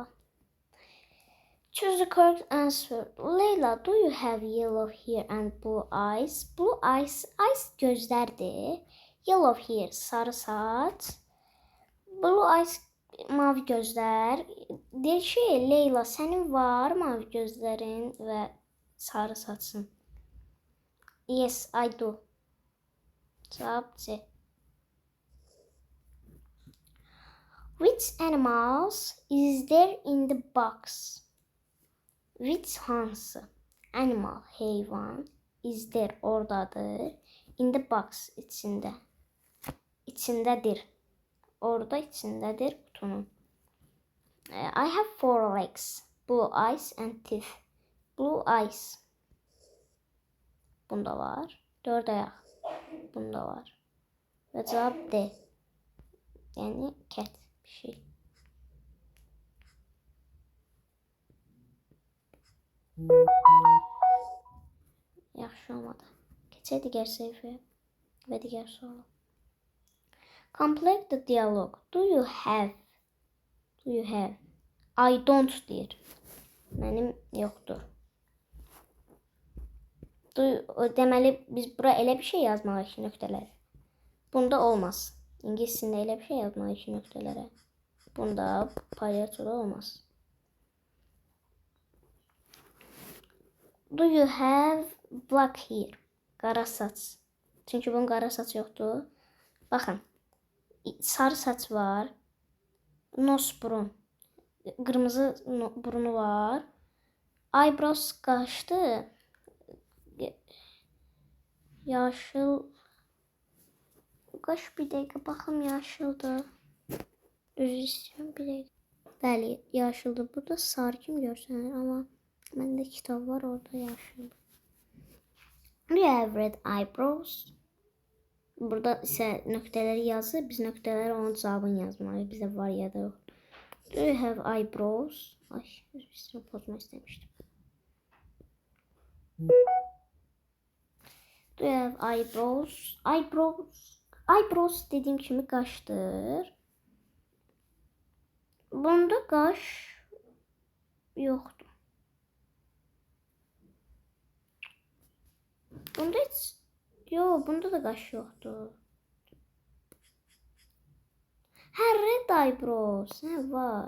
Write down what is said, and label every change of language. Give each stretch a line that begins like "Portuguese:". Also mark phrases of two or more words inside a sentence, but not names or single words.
English: Choose the correct answer. Leyla, do you have yellow hair and blue eyes? Blue eyes, eyes gözlərdir. Yellow hair,
Azerbaijani: sarı saç.
English: Blue eyes,
Azerbaijani: mavi gözlər. Deyir ki, Leyla, sənin var mavi gözlərin və sarı saçın? Yes, I do. Cavab C.
English: Which animals is there in the box? Which hansı animal, heyvan is there oradadır? In the box
Azerbaijani: içində. İçindədir. Orada içindədir qutunun.
English: I have 4 legs, blue eyes and teeth. Blue eyes.
Azerbaijani: Bunda var. 4 ayaq. Bunda var. Və cavab D. Yəni cat bir şey. Yaxşı olmadı. Keçək digər səhifəyə və digər suala.
English: Complete the dialogue. Do you have? I don't deyir.
Azerbaijani: Mənim yoxdur. Deməli biz bura elə bir şey yazmalıyıq ki, nöqtələr. Bunda olmaz. İngiliscəsində elə bir şey yazmalıyıq ki, nöqtələrə. Bunda palyaçoda olmaz.
English: Do you have black hair?
Azerbaijani: Qara saç. Çünki bunun qara saç yoxdur. Baxın. Sarı saç var. Nose burun. Qırmızı burnu var. Eyebrows qaşdı. Yaşıl. Qaş bir dəqiqə baxım yaşıldır. Üzr istəyirəm bir dəqiqə. Bəli, yaşıldır. Burada sarı kimi görsənir, amma məndə kitab var, orada yaşıldır.
English: Do you have red eyebrows?
Azerbaijani: Burada isə nöqtələri yazır. Biz nöqtələri onun cavabını yazmalıyıq. Bizdə var ya da yox.
English: Do you have eyebrows?
Azerbaijani: Ay, üzr istəyirəm, pozmaq istəmişdim.
English: Do you have eyebrows?
Azerbaijani: Eyebrows dediyim kimi qaşdır. Bunda qaş yoxdur. Bunda heç... Yox, bunda da qaş yoxdur. Hə,
English: red eyebrows.
Azerbaijani: Hə, var.